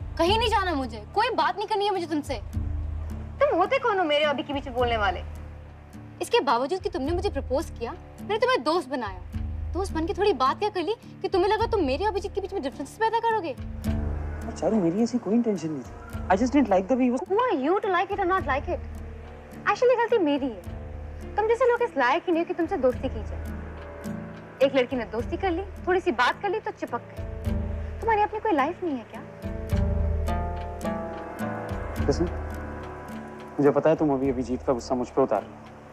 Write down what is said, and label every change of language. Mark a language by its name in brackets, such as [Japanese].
[Hindi] कहीं नहीं जाना मुझे, कोई बात नहीं करनी है मुझे तुमसे. तुम होते कौन हो मेरे अभी के बीच में बोलने वाले? इसके बावजूद कि तुमने मुझे प्रपोज किया, मैंने तुम्हें दोस्त बनाया. दोस्त बन के थोड़ी बात क्या कर ली कि तुम्हें लगा तुम मेरे अभिजीत के बीच में डिफरेंसेस पैदा करोगे. चारू, मेरी ऐसी कोई इंटेंशन नहीं थी. [English] I just didn't like the way he was. Who are you to like it or not like it? [Hindi] Actually गलती मेरी है. तुम जैसे लोग इस लायक ही नहीं हो कि तुमसे दोस्ती की जाए. एक लड़की ने दोस्ती कर ली, थोड़ी सी बात कर ली तो चिपक गए. तुम्हारी अपनी कोई लाइफ नहीं है क्या? लisten, मुझे पता है तुम अभी अभिजीत का गुस्सा मुझ पे उतार रहे हो.